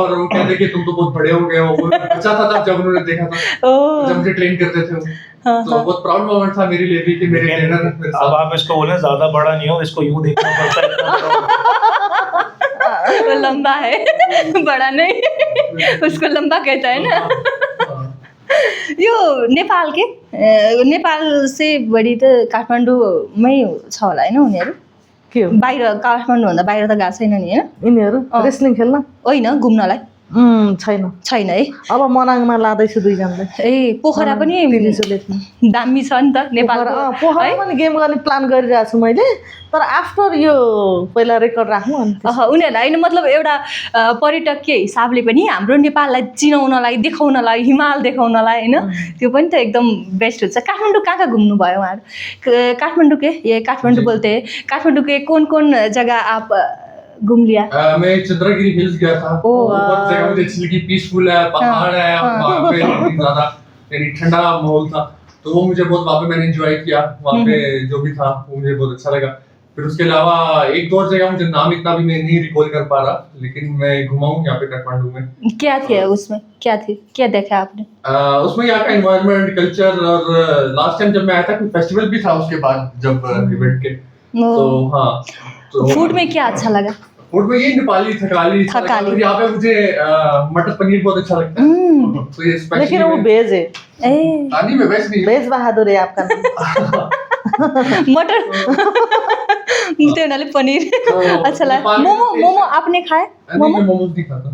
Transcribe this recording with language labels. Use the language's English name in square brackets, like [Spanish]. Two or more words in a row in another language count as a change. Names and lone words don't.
[Hindi] और वो कहते कि तुम तो बहुत बड़े हो गए हो। वो बच्चा था तब जब उन्होंने देखा था, ओह जब मुझे ट्रेन करते थे वो। हाँ, तो बहुत प्राउड मोमेंट था मेरे लिए भी कि मेरे ट्रेनर मेरे अब साथ। आप इसको बोले ज्यादा बड़ा नहीं हो, इसको यूं देखना पड़ता है इतना बड़ा। वो लंबा है बड़ा नहीं, उसको लंबा कहता है ना। [Nepali] यो नेपाल के नेपाल से बढी त काठमाडौँमै छ होला होइन उनीहरू? के हो बाहिर काठमाडौँभन्दा बाहिर त गएको छैन नि होइन? यिनीहरू रेस्लिङ खेल्न होइन घुम्नलाई छैन। छैन है? अब मनाङमा लाँदैछु दुईजनालाई। ए पोखरा पनि दामी छ नि त नेपालको पोखरा पनि गेम गर्ने प्लान गरिरहेको छु मैले, तर आफ्टर यो पहिला रेकर्ड राख्नु अनि उनीहरूलाई होइन, मतलब एउटा पर्यटकीय हिसाबले पनि हाम्रो नेपाललाई चिनाउनलाई, देखाउनलाई, हिमाल देखाउनलाई होइन, त्यो पनि त एकदम बेस्ट हुन्छ। काठमाडौँ कहाँ कहाँ घुम्नुभयो उहाँहरू? [Hindi] काठमाडौँ के ये काठमाडौँ बोलते हैं, काठमाडौँ के कौन कौन जगह आप घूम लिया? मैं चंद्रगिरी हिल्स गया था। बहुत जगह मुझे अच्छी लगी, पीसफुल है, पहाड़ है, वहाँ पे ज्यादा यानी ठंडा माहौल था, तो वो मुझे बहुत वहाँ पे मैंने एंजॉय किया। वहाँ पे जो भी था वो मुझे बहुत अच्छा लगा। फिर उसके अलावा एक दो जगह मुझे नाम इतना भी मैं नहीं रिकॉल कर पा रहा, लेकिन मैं घुमा हूँ यहाँ पे काठमांडू में। क्या थे उसमें, क्या थी, क्या देखा आपने? उसमें यहाँ का एनवायरनमेंट, कल्चर, और लास्ट टाइम जब मैं आया था कोई फेस्टिवल भी था उसके बाद जब इवेंट के, तो हाँ। तो फूड में क्या अच्छा लगा? फूड में ये नेपाली थकाली। थकाली। यहाँ पे मुझे मटर पनीर बहुत अच्छा लगता है। तो ये स्पेशली लेकिन वो भेज है। नहीं मैं वेज नहीं। भेज बहादुर है आपका नाम। मटर तो नाले पनीर अच्छा लगा। मोमो, मोमो आपने खाया? मोमो नहीं खाता।